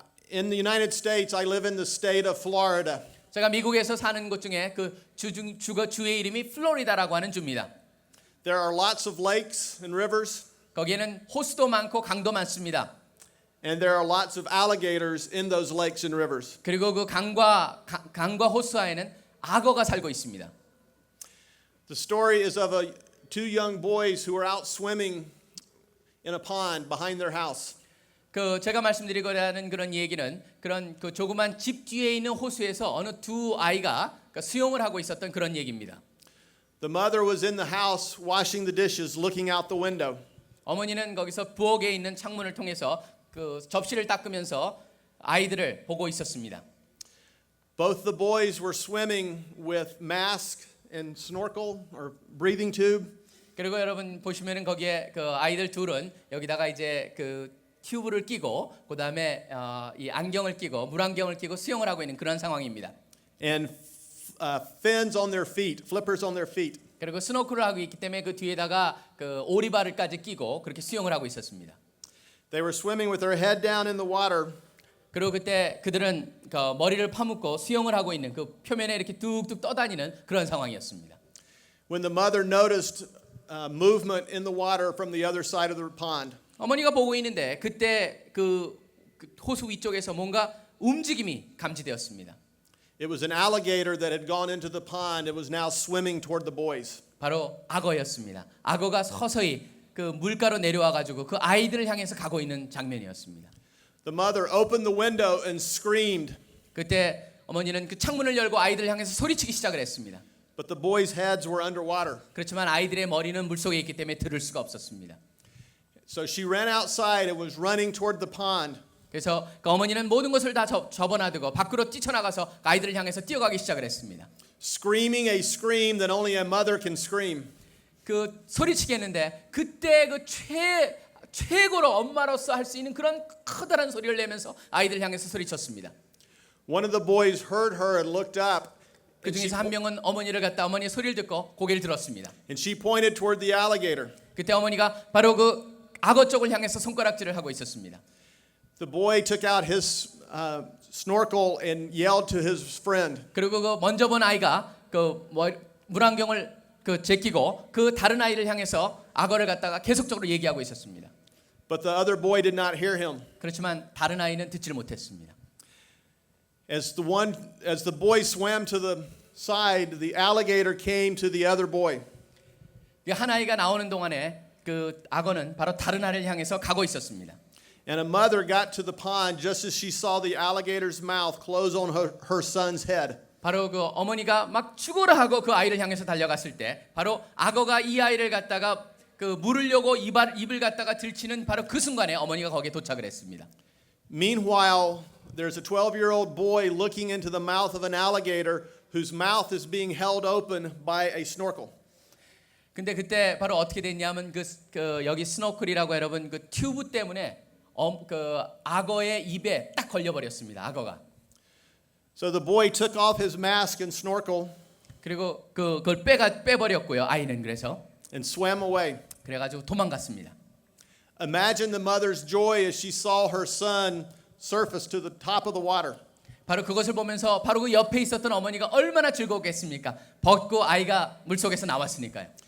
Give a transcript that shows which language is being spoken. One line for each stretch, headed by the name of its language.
English: In the United States, I live in the state of Florida.
Korean: 제가 미국에서 사는 곳 중에 그 주의 이름이 플로리다라고 하는 주입니다.
English: There are lots of lakes and rivers,
Korean: 거기에는 호수도 많고 강도 많습니다.
English: and there are lots of alligators in those lakes and rivers.
Korean: 그리고 그 강과 호수와에는 악어가 살고 있습니다.
English: The story is of two young boys who were out swimming in a pond behind their house.
Korean: 그 제가 말씀드리고자 하는 그런 얘기는 그런 그 조그만 집 뒤에 있는 호수에서 어느 두 아이가 수영을 하고 있었던 그런 얘기입니다.
English: The mother was in the house washing the dishes, looking out the window.
Korean: 어머니는 거기서 부엌에 있는 창문을 통해서 그 접시를 닦으면서 아이들을 보고 있었습니다.
English: Both the boys were swimming with mask and snorkel or breathing tube.
Korean: 그리고 여러분 보시면은 거기에 그 아이들 둘은 여기다가 이제 그 튜브를 끼고 그다음에 이 안경을 끼고 물안경을 끼고 수영을 하고 있는 그런 상황입니다.
English: And fins on their feet, flippers on their feet.
Korean: 그리고 스노클을 하고 있기 때문에 그 뒤에다가 그 오리발을까지 끼고 그렇게 수영을 하고 있었습니다.
English: They were swimming with their head down in the water.
Korean: 그리고 그때 그들은 그 머리를 파묻고 수영을 하고 있는 그 표면에 이렇게 뚝뚝 떠다니는 그런 상황이었습니다.
English: When the mother noticed movement in the water from the other side of the pond.
Korean: 어머니가 보고 있는데 그때 그 호수 위쪽에서 뭔가 움직임이 감지되었습니다.
English: It was an alligator that had gone into the pond. It was now swimming toward the boys.
Korean: 바로 악어였습니다. 악어가 서서히 그 물가로 내려와 가지고 그 아이들을 향해서 가고 있는 장면이었습니다.
English: The mother opened the window and screamed,
Korean: 그때 어머니는 그 창문을 열고 아이들을 향해서 소리치기 시작을 했습니다.
English: but the boys' heads were underwater.
Korean: 그렇지만 아이들의 머리는 물속에 있기 때문에 들을 수가 없었습니다.
English: So she ran outside and was running toward the pond.
Korean: 그래서 그 어머니는 모든 것을 다 접어놔두고 밖으로 뛰쳐나가서 아이들을 향해서 뛰어가기 시작을 했습니다.
English: Screaming a scream that only a mother can scream.
Korean: 그 소리치게 했는데 그때 그 최고로 엄마로서 할 수 있는 그런 커다란 소리를 내면서 아이들 향해서 소리쳤습니다.
English: One of the boys heard her and looked up,
Korean: 그 중에서 한 명은 어머니를 갖다 어머니의 소리를 듣고 고개를 들었습니다.
English: and she pointed toward the alligator.
Korean: 그때 어머니가 바로 그 악어 쪽을 향해서 손가락질을 하고 있었습니다.
English: The boy took out his snorkel and yelled to his friend.
Korean: 그리고 그 먼저 본 아이가 그 물안경을 그 제끼고 그 다른 아이를 향해서 악어를 갖다가 계속적으로 얘기하고 있었습니다.
English: But the other boy did not hear him.
Korean: 그렇지만 다른 아이는 듣지를 못했습니다.
English: As the boy swam to the side, the alligator came to the other boy.
Korean: 한 아이가 나오는 동안에 그 악어는 바로 다른 아이를 향해서 가고 있었습니다.
English: And a mother got to the pond just as she saw the alligator's mouth close on her son's head.
Korean: 바로 그 어머니가 막 죽어라 하고 그 아이를 향해서 달려갔을 때 바로 악어가 이 아이를 갖다가 그 물으려고 입을 갖다가 들치는 바로 그 순간에 어머니가 거기에 도착을 했습니다.
English: Meanwhile, there's a 12-year-old boy looking into the mouth of an alligator whose mouth is being held open by a snorkel.
Korean: 근데 그때 바로 어떻게 됐냐면 그 여기 스노클이라고 여러분 그 튜브 때문에 그 악어의 입에 딱 걸려 버렸습니다. 악어가.
English: So the boy took off his mask and snorkel
Korean: 그리고 그걸 빼버렸고요. 아이는 그래서
English: and swam away.
Korean: 그래가지고 도망갔습니다.
English: Imagine the mother's joy as she saw her son surface to the top of the water.
Korean: 바로 그것을 보면서 바로 그 옆에 있었던 어머니가 얼마나 즐거웠겠습니까? 벗고 아이가 물속에서 나왔으니까요.